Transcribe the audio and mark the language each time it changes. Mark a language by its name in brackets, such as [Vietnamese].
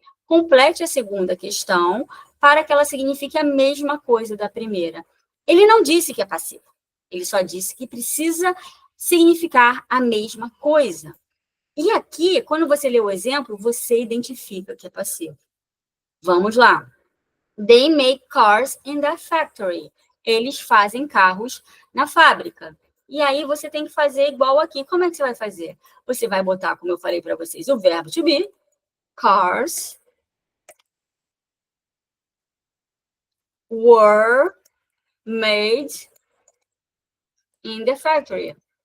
[Portuguese] Complete a segunda questão para que ela signifique a mesma coisa da primeira. Ele não disse que é passivo. Ele só disse que precisa significar a mesma coisa. E aqui, quando você lê o exemplo, você identifica que é passivo. Vamos lá. [English] They make cars in the factory. [Portuguese] Eles fazem carros na fábrica. E aí, você tem que fazer igual aqui. Como é que você vai fazer? Você vai botar, como eu falei para vocês, o verbo to be, [English] cars, were made in the factory.